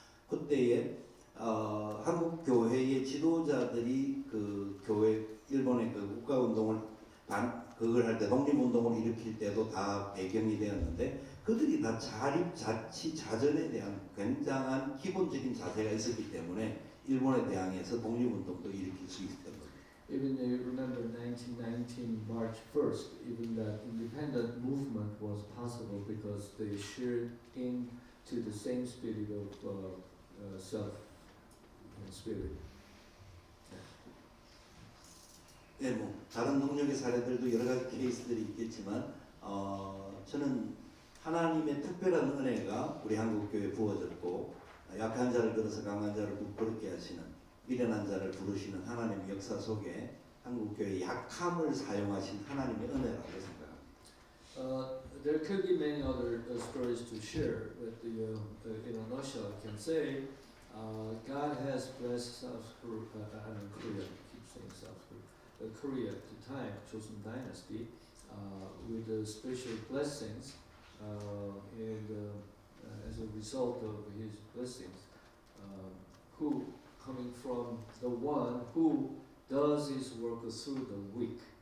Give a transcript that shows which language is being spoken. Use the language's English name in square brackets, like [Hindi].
[Korean] 그때에 한국 교회의 지도자들이 그 교회 일본의 그 국가운동을 그걸 할 때 독립운동을 일으킬 때도 다 배경이 되었는데 그들이 다 자치 자전에 대한 굉장한 기본적인 자세가 있었기 때문에 일본에 대항해서 독립운동도 일으킬 수 있었던 겁니다. [English] Even you remember 1919 March 1st, even that independent movement was possible because they shared into the same spirit of self spirit. [Korean] 네, 뭐 다른 동력의 사례들도 여러 가지 케이스들이 있겠지만 저는 하나님의 특별한 은혜가 우리 한국 교회에 부어졌고 약한 자를 들어서 강한 자를 부끄럽게 하시는 미련한 자를 부르시는 하나님의 역사 속에 한국 교회의 약함을 사용하신 하나님의 은혜라고 생각합니다. [English] There could be many other stories to share, but in a nutshell, I can say God has blessed South Korea. I keep saying South Korea. Korea at the time, Joseon Dynasty, with special blessings, and as a result of His blessings, who coming from the one who does His work through the weak.